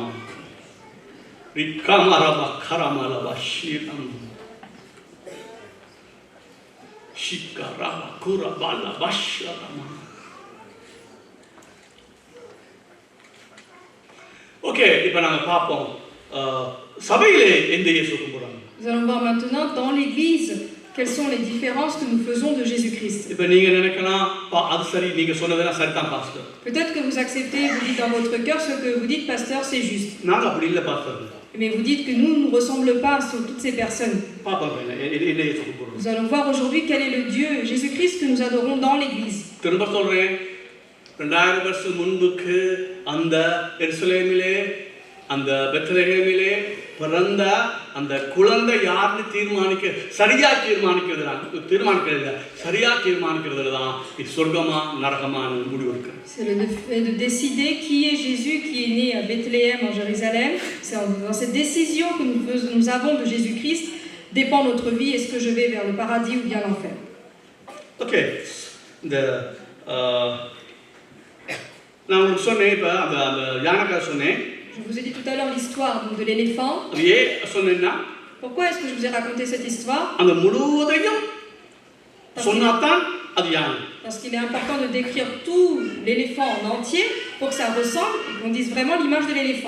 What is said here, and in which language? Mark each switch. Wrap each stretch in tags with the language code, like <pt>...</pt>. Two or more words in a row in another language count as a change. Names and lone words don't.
<ta>ரிக்கமரப கரமலப ஷிரம். ஷிக்கரப குரபலப ஷரமா. ஓகே, இப்போ நாங்க பார்ப்போம் சபையிலே எந்த இயேசு கும்பிடுறாங்க.</ta> <fr>Nous allons voir maintenant dans l'Église quelles sont les différences que nous faisons de Jésus-Christ.</fr> <ta>இப்போ நீங்க நினைக்கலாம், அது சரி, நீங்க சொன்னதெல்லாம் சரிதான் பாஸ்டர்.</ta> <fr>Peut-être que vous acceptez, vous dites dans votre cœur ce que vous dites, pasteur, c'est juste.</fr> <ta>நாங்க அப்படி இல்ல பாஸ்டர்.</ta> <fr>Mais vous dites que nous ne ressemblons pas sur toutes ces personnes.</fr> <ta>பாப்பா என்ன இயேசு கும்பிடுறோம்.</ta> <fr>Nous allons voir aujourd'hui quel est le Dieu Jésus-Christ que nous adorons dans l'Église.</fr> <ta>திரும்ப சொல்றேன், 2000 வருஷம் முன்புக்கு அந்த எருசலேமிலே, அந்த பெத்லகேமிலே பிறந்த அந்த குழந்தை யாருன்னு சரியா தீர்மானிக்கிறதுல தான் சொர்க்கமா நரகமான முடிவு இருக்கு.</ta> <fr>C'est le fait de décider qui est Jésus qui est né à Bethléem en Jérusalem. C'est dans cette décision que nous avons de Jésus-Christ dépend notre vie. Est-ce que je vais vers le paradis ou bien l'enfer?</fr> <ta>ஓகே, இந்த நான் உங்களுக்கு சொன்னேன், இப்போ அந்த யானைக்கார சொன்னேன்.</ta> <fr>Je vous ai dit tout à l'heure l'histoire de l'éléphant. Pourquoi est-ce que je vous ai raconté cette histoire? Parce qu'il est important de décrire tout l'éléphant en entier pour que ça ressemble et qu'on dise vraiment l'image de l'éléphant.</fr>